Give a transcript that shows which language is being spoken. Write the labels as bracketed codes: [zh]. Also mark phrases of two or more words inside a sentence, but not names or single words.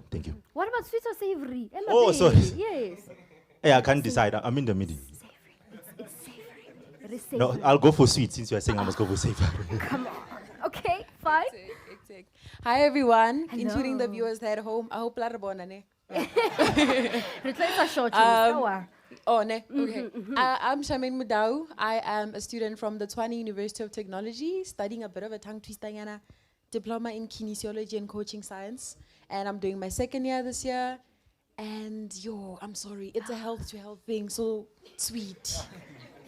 [en] Thank you. What about sweet or savory? Oh, sorry. Yes. Hey, I can't decide. I'm in the middle. It's savory. It is savory. No, I'll go for sweet since you are saying I must go for savory. Come on. Okay, fine. Hi everyone, Hello. including the viewers there at home. I hope [st] la re bona ne. [en] Oh, ne. Okay. I'm Shamin Mudau. I am a student from the Tshwane University of Technology, studying a bit of a tongue twistanyana diploma in kinesiology and coaching science, and I'm doing my second year this year. And I'm sorry, it's a health to health thing, so sweet.